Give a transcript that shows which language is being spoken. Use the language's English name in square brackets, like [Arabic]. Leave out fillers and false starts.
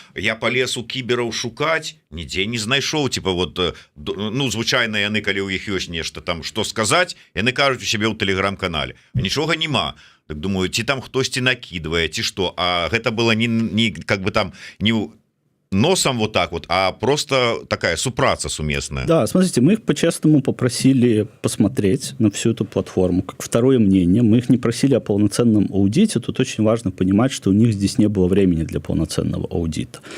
[Belarusian] Я полез у кібераў шукаць, нідзе не знайшоў, типа вот, ну, звычайна яны, калі ў іх ёсць нешта там, што сказаць, яны кажуць у сябе ў тэлеграм-канале. Нічога няма. Так думаю, ці там хтосьці накидывае, ці што. А гэта было не как бы там не носом вот так вот, а просто такая супраца суместная. [Russian] Да, смотрите, мы их по-честному попросили посмотреть на всю эту платформу, как второе мнение. Мы их не просили о полноценном аудите. Тут очень важно понимать, что у них здесь не было времени для полноценного аудита.